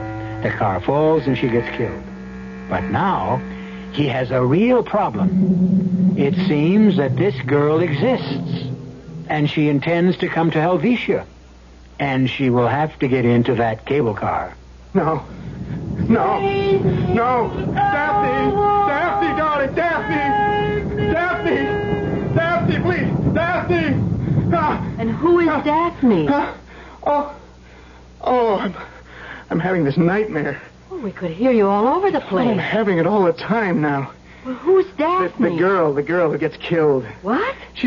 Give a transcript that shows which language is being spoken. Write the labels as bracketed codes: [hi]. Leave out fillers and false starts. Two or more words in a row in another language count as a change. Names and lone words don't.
[en] The car falls and she gets killed. But now, he has a real problem. It seems that this girl exists, and she intends to come to Helvetia, and she will have to get into that cable car. No. Daphne! Daphne, darling, Daphne! Daphne, please! Daphne! And who is Daphne? I'm having this nightmare. Oh, we could hear you all over the place. I'm having it all the time now. Well, who's Daphne? The girl who gets killed. What? She's